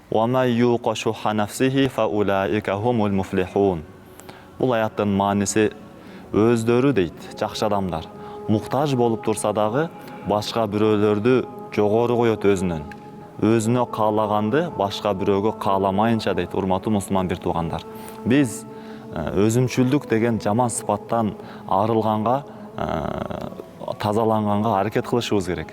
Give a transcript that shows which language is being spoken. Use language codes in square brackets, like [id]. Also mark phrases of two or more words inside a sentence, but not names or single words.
[ar] وَمَنْ يُوقَ شُحَّ نَفْسِهِ فَأُولَٰئِكَ هُمُ الْمُفْلِحُونَ. [ky] Бұл аяттың манisi өздөрү дейт, жакшы адамдар. Muhtaç болып турса дагы, башка бирөөлөрдү жогору коет өзүнөн. Өзүнө каалаганды башка бирөөгө кааламайынча дейт, урматтуу мусулман бир туугандар. Биз өзүмчүлдүк деген жаман сыпаттан арылганга, тазаланганга аракет кылышыбыз керек.